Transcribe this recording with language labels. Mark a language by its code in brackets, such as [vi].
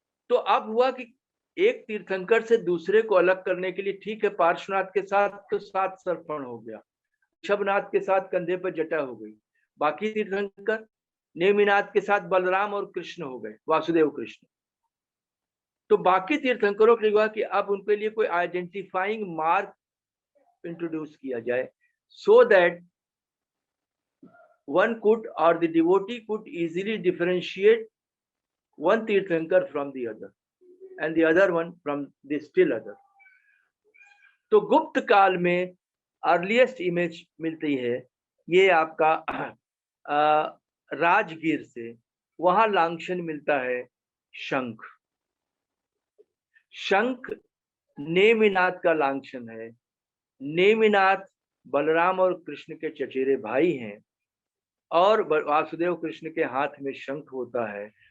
[hi] तो अब हुआ कि एक तीर्थंकर से दूसरे को अलग करने के लिए, ठीक है, पार्श्वनाथ के साथ तो 7 सर्पण हो गया, ऋषभनाथ के साथ कंधे पर जटा हो गई, बाकी तीर्थंकर नेमिनाथ के साथ बलराम और कृष्ण हो गए, वासुदेव कृष्ण। तो बाकी तीर्थंकरों के लिए हुआ कि अब उनके लिए कोई आइडेंटिफाइंग मार्क इंट्रोड्यूस किया जाए, [en] So that one could or the devotee could easily differentiate one tirthankara from the other and the other one from the still other. [hi] तो गुप्त काल में अर्लीस्ट इमेज मिलती है ये आपका राजगीर से, वहां लांछन मिलता है शंख। शंख नेमिनाथ का लांछन है। नेमिनाथ बलराम और कृष्ण के चचेरे भाई हैं, और वासुदेव कृष्ण के हाथ में शंख होता है।